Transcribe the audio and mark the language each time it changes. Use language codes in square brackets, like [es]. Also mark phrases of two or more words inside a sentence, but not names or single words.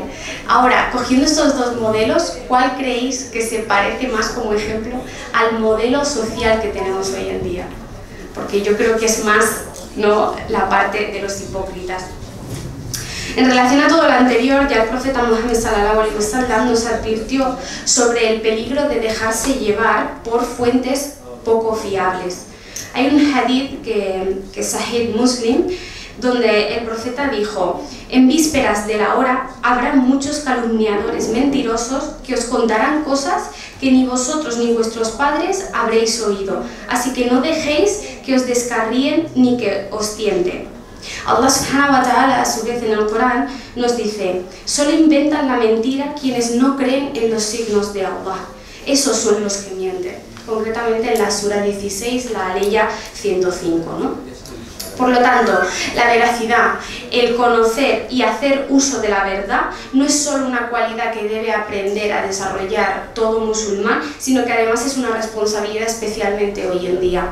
[es] Ahora, cogiendo estos dos modelos, ¿cuál creéis que se parece más como ejemplo al modelo social que tenemos hoy en día? Porque yo creo que es más, ¿no?, la parte de los hipócritas. En relación a todo lo anterior, ya el profeta Muhammad [ar] صلى الله عليه وسلم [es] nos advirtió sobre el peligro de dejarse llevar por fuentes poco fiables. Hay un hadith que es Sahih Muslim, donde el profeta dijo: en vísperas de la hora habrá muchos calumniadores mentirosos que os contarán cosas que ni vosotros ni vuestros padres habréis oído, así que no dejéis que os descarríen ni que os tienten. Allah [ar] سبحانه وتعالى, [es] a su vez, en el Corán nos dice: solo inventan la mentira quienes no creen en los signos de Allah. Esos son los que mienten. Concretamente en la Sura 16, la aleya 105, ¿no? Por lo tanto, la veracidad, el conocer y hacer uso de la verdad, no es solo una cualidad que debe aprender a desarrollar todo musulmán, sino que además es una responsabilidad especialmente hoy en día.